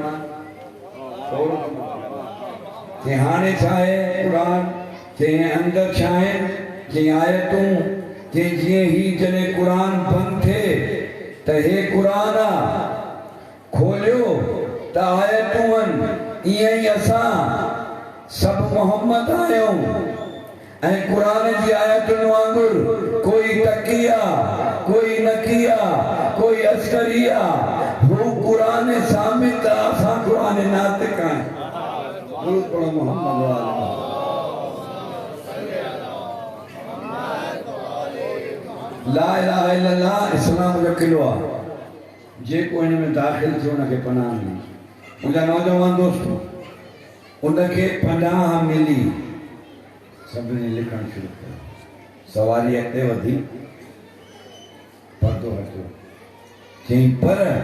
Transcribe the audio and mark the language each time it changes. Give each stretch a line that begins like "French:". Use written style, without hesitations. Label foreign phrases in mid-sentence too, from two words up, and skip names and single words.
Sindhi: चई हाणे छा आहे क़ुर चई अंदरि छा आहिनि चई आयतूं चई जीअं ही जॾहिं क़ुर बंदि थिए त हे क़ुर आहे खोलियो त आयतूं आहिनि ईअं ई असां सभु मोहम्मद आहियूं ऐं क़ुर जी आयतुनि वांगुरु कोई तकिया कोई नकिया कोई अस्करिया हू क़ुर साबित असां क़ुर नातिक आहियूं मोहम्मद
Arabic: لا إله إلا الله
Sindhi: इस्लाम जो किलो आहे जेको हिन में दाख़िल थियो उनखे पनाह मिली मुंहिंजा नौजवान दोस्तों उनखे पनाह मिली सभिनी लिखणु शुरू कयो सवारी अॻिते वधी पर्दो हटियो चई पर